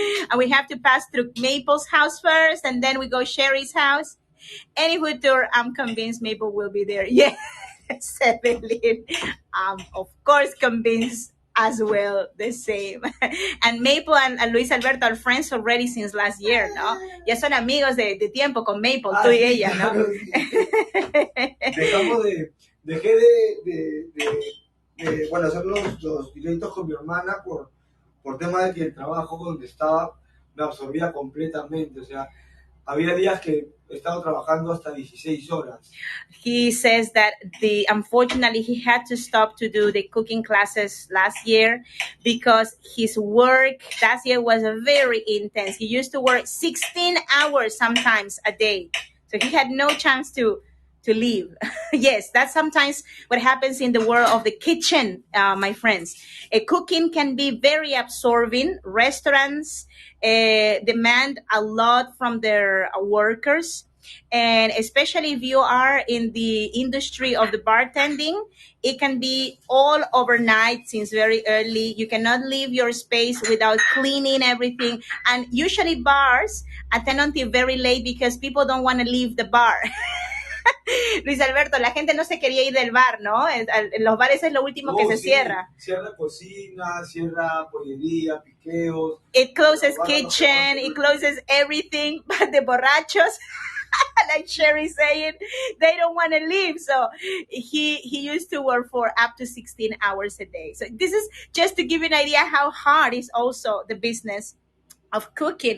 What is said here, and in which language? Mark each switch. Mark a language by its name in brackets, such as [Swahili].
[English] And we have to pass through Maple's house first, and then we go Sherry's house. Any food tour, I'm convinced Maple will be there. Yeah, Evelyn. Of course, convinced as well, the same. And Maple and Luis Alberto are friends already since last year, ¿no? [Spanish] Ya son amigos de tiempo con Maple, tú y ella, ¿no? Claro, sí. Dejé de hacer los directos con mi hermana por tema de que el trabajo donde estaba me absorbía completamente, o sea, había días que he estado trabajando hasta 16 horas. [English] He says that unfortunately he had to stop to do the cooking classes last year because his work last year was very intense. He used to work 16 hours sometimes a day. So he had no chance to leave. Yes, that's sometimes what happens in the world of the kitchen, my friends. Cooking can be very absorbing. Restaurants demand a lot from their workers. And especially if you are in the industry of the bartending, it can be all overnight since very early. You cannot leave your space without cleaning everything. And usually bars attend until very late because people don't want to leave the bar. [Spanish] Luis Alberto, la gente no se quería ir del bar, ¿no? En los bares es lo último que No, se sí, cierra. cierra cocina, cierra pollería, piqueos. [English] It closes [Spanish] Los bares no se [English] kitchen, [Spanish] van. [English] it closes everything, but the borrachos, like Sherry saying, they don't want to leave. So he used to work for up to 16 hours a day. So this is just to give you an idea how hard is also the business of cooking.